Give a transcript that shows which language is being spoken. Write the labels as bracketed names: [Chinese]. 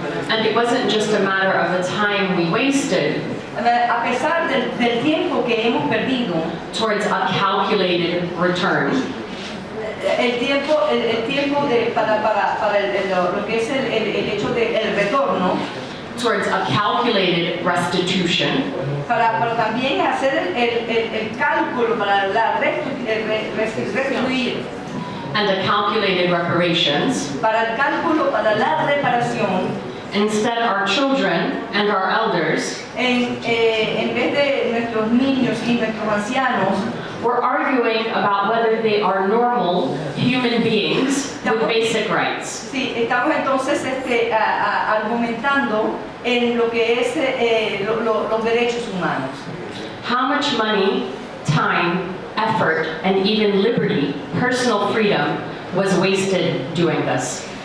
[English] And it wasn't just a matter of the time we wasted [Spanish] A pesar del tiempo que hemos perdido [English] towards a calculated return. [Spanish] El tiempo para lo que es el hecho del retorno, [English] Towards a calculated restitution. [Spanish] para también hacer el cálculo para restituir, [English] And a calculated reparations. [Spanish] para el cálculo para la reparación. [English] Instead, our children and our elders [Spanish] En vez de nuestros niños y nuestros ancianos, [English] were arguing about whether they are normal human beings with basic rights. [Spanish] sí, estamos entonces argumentando en lo que es los derechos humanos. [English] How much money, time, effort, and even liberty, personal freedom, was wasted doing this.